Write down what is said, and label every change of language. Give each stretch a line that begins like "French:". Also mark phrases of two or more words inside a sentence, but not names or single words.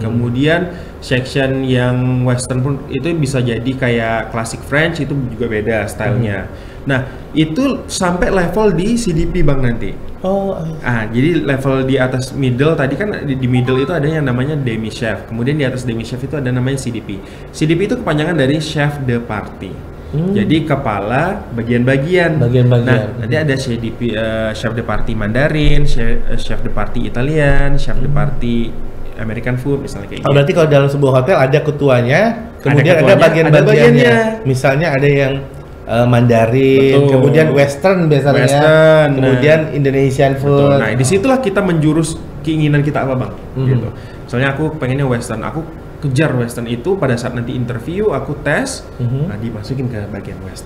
Indonesian: Kemudian section yang
English: western food
Indonesian: itu bisa jadi kayak
English: classic French,
Indonesian: itu juga beda stylenya. Nah, itu sampai level di CDP Bang nanti. Oh, jadi level di atas middle tadi kan di middle itu ada yang namanya
French: demi chef.
Indonesian: Kemudian di atas
French: demi chef
Indonesian: itu ada namanya CDP. CDP itu kepanjangan dari
French: chef de partie.
Indonesian: Jadi kepala bagian-bagian. Nah, nanti ada CDP
French: chef de partie
Indonesian: Mandarin,
French: chef de partie
Indonesian: Italian,
French: chef de partie
English: American food
Indonesian: misalnya kayak gitu. Berarti kalau dalam sebuah hotel ada ketuanya, kemudian ada bagian-bagiannya. Misalnya ada yang Mandarin, kemudian Western biasanya, kemudian
English: Indonesian food.
Indonesian: Nah, disitulah kita menjurus keinginan kita apa Bang, gitu. Misalnya aku pengennya Western, aku kejar Western itu pada saat nanti interview, aku tes, nah dimasukin ke bagian Western.